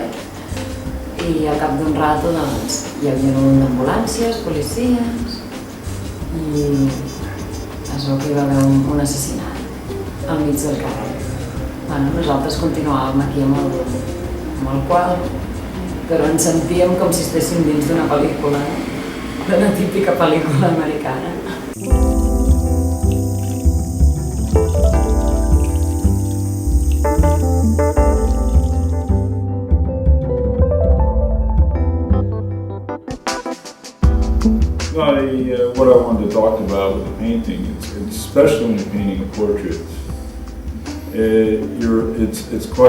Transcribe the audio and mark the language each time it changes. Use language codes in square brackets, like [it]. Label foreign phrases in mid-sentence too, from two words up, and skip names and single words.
[ca] I al cap d'un rato hi havia ambulàncies, policies i es veu que hi va haver un assassinat al mig del carrer. Nosaltres continuàvem aquí amb el quadre, però ens sentíem com si estéssim dins d'una pel·lícula, d'una típica pel·lícula americana. [en] What I wanted to talk about with the painting, especially when you're painting a portrait, it's quite.